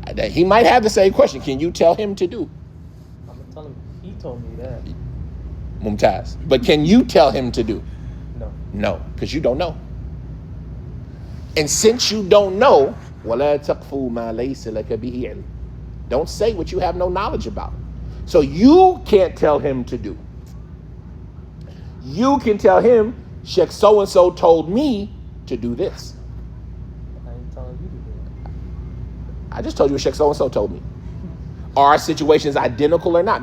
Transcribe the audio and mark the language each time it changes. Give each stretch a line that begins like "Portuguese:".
English: He might have the same question. Can you tell him to do? I'm gonna tell him. He told me that. Mumtaz. But can you tell him to do? No. No, because you don't know. And since you don't know,
Arabic: وَلَا تَقْفُوا مَا لَيْسَ لَكَ بِهِ عِلْمٍ.
English: Don't say what you have no knowledge about. So you can't tell him to do. You can tell him, Sheikh so-and-so told me to do this. I ain't telling you to do it. I just told you what Sheikh so-and-so told me. Are our situations identical or not?